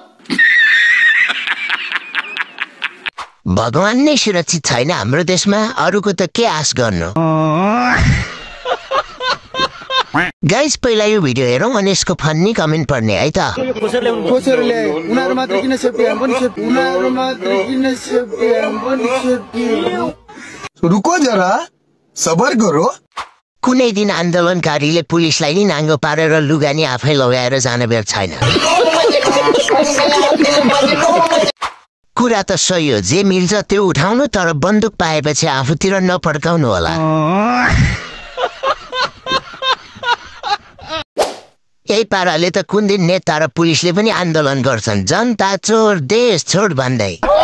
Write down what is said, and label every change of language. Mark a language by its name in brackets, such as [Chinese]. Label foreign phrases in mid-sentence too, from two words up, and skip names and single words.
[Nepali] भगवान नै सुरक्षित छैन हाम्रो देशमा, अरूको त के आश गर्नु। गाइस पहिला यो भिडियो हेरौँ अनि यसको फन्नी कमेन्ट पढ्ने है त। कोसेरले उनीहरु मात्र किन सेफ्टी हामी पनि सेफ्टी उनीहरु मात्र किन सेफ्टी हामी पनि सेफ्टी। [Hindi] रुको जरा सबर करो। [Nepali] कुनै दिन आन्दोलनकारीले पुलिसलाई नि नाङ्गो पारेर लुगानी आफै लगाएर जान बेर छैन। कुरा त सही हो, जे मिल्छ त्यो उठाउनु, तर बन्दुक पाएपछि आफूतिर नपड्काउनु होला। यही पाराले त कुन दिन नेता र पुलिसले पनि आन्दोलन गर्छन्, जनता चोर देश छोड भन्दै।